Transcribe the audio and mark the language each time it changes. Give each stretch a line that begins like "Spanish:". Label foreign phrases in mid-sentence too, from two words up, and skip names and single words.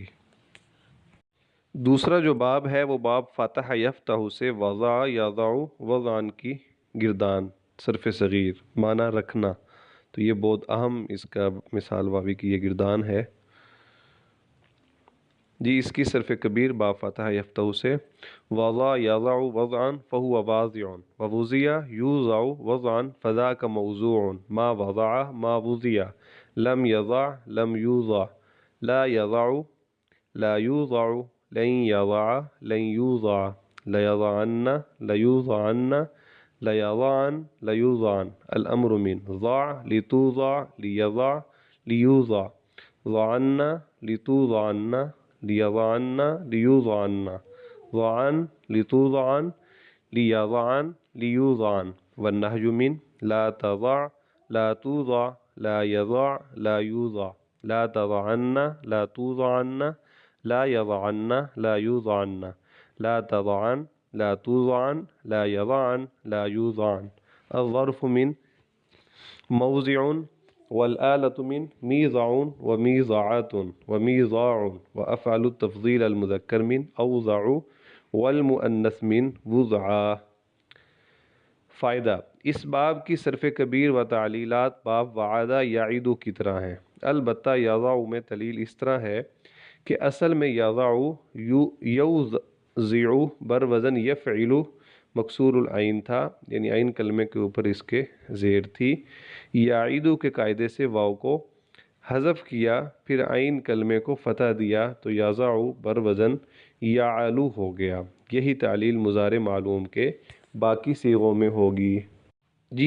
Urdu: دوسرا جو باب ہے وہ باب
Arabic: فتح يفتح
Urdu: से
Arabic: وضع يضع وضعا
Urdu: کی گردان صرف صغیر معنی رکھنا. تو یہ بہت اہم اس کا مثال واوی کی یہ گردان ہے جی. اس کی صرف کبیر
Arabic: باب فتح يفتح से وضع يضع وضعا فهو واضع ووضع يوضع وضعا فذاك موضوع ما وضع ما وضع لم يضع لم يوضع لا يضع لا يوضع لن يضع لن يوضع ليضعن ليوضعن ليضعن ليوضعن. الأمر من ضع لتوضع ليضع ليوضع ضعن لتوضعن ليضعن ليوضعن ضعن لتوضعن ليضعن ليوضعن. والنهي من لا تضع لا توضع لا يضع لا يوضع لا تضعن لا توضعن لا يضعن لا يوضعن لا تضعن لا توضعن لا يضعن لا يوضعن. الظرف من موضع والآلة من ميضع وميضعة وميضاع. وأفعل التفضيل المذكر من أوضع والمؤنث من وضعى.
Urdu: فائدہ اس باب کی صرف کبیر و تعلیلات باب
Arabic: وعد يعد
Urdu: کی طرح ہیں، البتہ یضع میں تعلیل اس طرح ہے کہ اصل میں
Arabic: يضع يوضع
Urdu: بر وزن
Arabic: يفعل مكسور العين
Urdu: تھا، یعنی عین کلمے کے اوپر اس کے زیر تھی. یعد کے قاعدے سے واو کو حذف کیا، پھر عین کلمے کو فتح دیا، تو یضع بر وزن یفعل ہو گیا. یہی تعلیل مضارع معلوم کے باقی صیغوں میں ہوگی جی.